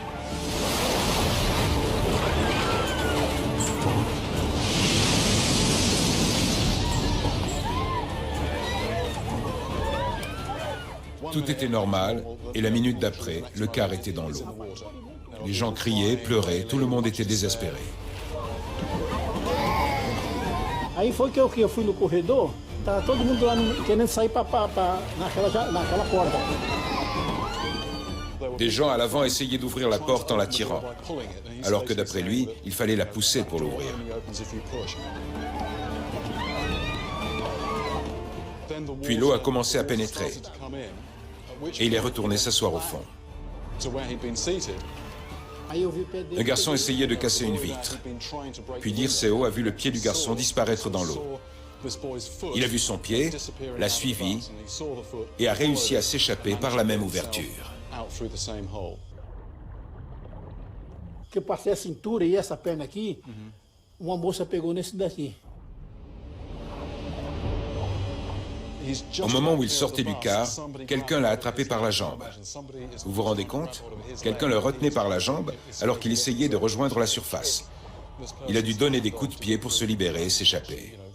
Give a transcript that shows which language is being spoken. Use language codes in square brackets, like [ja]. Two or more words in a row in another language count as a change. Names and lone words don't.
[fr] Tout était normal et la minute d'après, le car était dans l'eau. Les gens criaient, pleuraient, tout le monde était désespéré. [pt] Aí foi que eu fui no corredor, tava todo mundo lá querendo sair naquela porta. [fr] Des gens à l'avant essayaient d'ouvrir la porte en la tirant, alors que d'après lui, il fallait la pousser pour l'ouvrir. Puis l'eau a commencé à pénétrer et il est retourné s'asseoir au fond. Un garçon essayait de casser une vitre. Puis Dirceu a vu le pied du garçon disparaître dans l'eau. Il a vu son pied, l'a suivi et a réussi à s'échapper par la même ouverture. [pt] Que eu passei a cintura e essa perna aqui, uma moça pegou nesse daqui. [fr] Au moment où il sortait du car, quelqu'un l'a attrapé par la jambe. Vous vous rendez compte? Quelqu'un le retenait par la jambe alors qu'il essayait de rejoindre la surface. Il a dû donner des coups de pied pour se libérer et s'échapper.